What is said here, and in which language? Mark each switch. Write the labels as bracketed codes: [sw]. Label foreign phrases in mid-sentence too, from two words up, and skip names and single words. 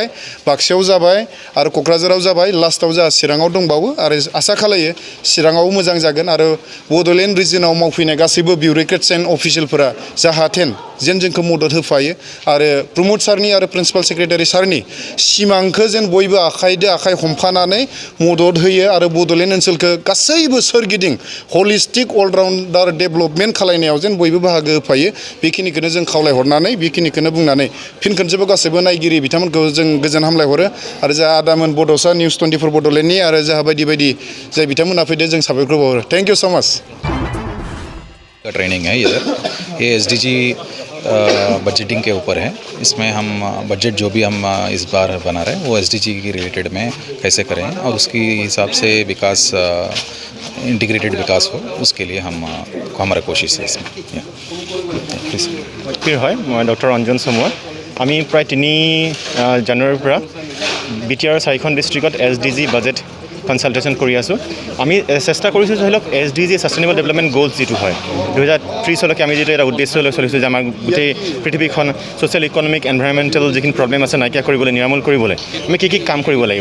[brx] बाक्सायाव जाबाय आरो क'क्राझाराव जाबाय, लास्टआव जाहा चिराङाव दंबावो आरो आसा खालायो चिराङावबो मोजां जागोन आरो बड'लेण्ड रिजनाव मावफैनाय गासैबो [en] bureaucrats and officials [brx] जाहाथे जेन जोंखौ मदद होफायो आरो प्रमद सारनि आरो [en] principal secretary [brx] सारनि सिमांखौ जेन बयबो आखाइजों आखाइ हमफानानै मदद होयो आरो बड'लेण्ड ओनसोलखौ गासैबो सोरगिदिं [en] holistic all-round development [brx] खालायनायाव जेन बयबो बाहागो होफायो। बेखिनिखौनो जों खावलायहरनानै बेखिनिखौनो बुंनानै फिन खनसेबो गासैबो नायगिरि बिथांमोनखौ जों गोजोन हामलायहरो आरो जाहा आदामोन बड'सा निउस 24 बड'लेण्डनि आरो जाहा बायदि जाय बिथांमोना फैदो जों साबायखर बावहरो। [en] thank you so much. [hi] ट्रेनिंग है इधर, ये [en] SDG budgeting [hi] के ऊपर है। इसमें हम बजट जो भी हम इस बार बना रहे हैं वो SDG की रिलेटेड में कैसे करें और उसकी हिसाब से विकास इंटीग्रेटेड विकास हो, उसके लिए हमारा कोशिश है इसमें। [as] হয় মই ডক্টৰ অঞ্জন চমুৱা। আমি প্ৰায় 3 জানুৱাৰীৰ পৰা BTR 4খন ডিষ্ট্ৰিক্টত [en] SDG budget consultation [as] কৰি আছোঁ। আমি চেষ্টা কৰিছোঁ ধৰি লওক [en] SDG sustainable development goals [as] যিটো হয় 2030 আমি যিটো এটা উদ্দেশ্য লৈ চলিছোঁ যে আমাৰ গোটেই পৃথিৱীখন [en] social economic environmental [as] যিখিনি প্ৰব্লেম আছে নাইকিয়া কৰিবলৈ নিৰামূল কৰিবলৈ আমি কি কাম কৰিব লাগিব।